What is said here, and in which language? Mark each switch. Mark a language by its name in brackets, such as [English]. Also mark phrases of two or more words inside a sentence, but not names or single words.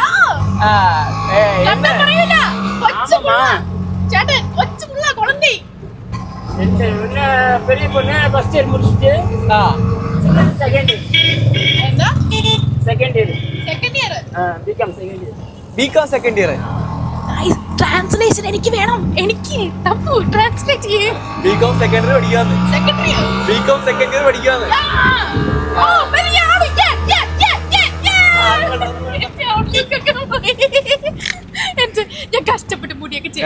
[Tamil] என்ன பண்றீங்க? கொச்சுமா. சேட்ட கொச்சுமா குழந்தை. என்ன பெரிய பொண்ணு [English] first year [Tamil] முடிச்சிட்டு, செகண்ட் என்ன? [English] second year. [Tamil] பிகாம் [English] second year. [Malayalam] ഗൈസ്, ട്രാൻസ്ലേഷൻ എനിക്ക് വേണം. എനിക്ക് തപ്പു ട്രാൻസ്ലേറ്റ് ചെയ്യേ. [English] BCom second year [Malayalam] പഠിക്കാണ്. സെക്കൻഡറി [English] BCom second year [Malayalam] പഠിക്കാണ്. ഓ വലിയ ആള്. ഞാൻ കഷ്ടപ്പെട്ട് മുടിയൊക്കെ ചെയ്തു.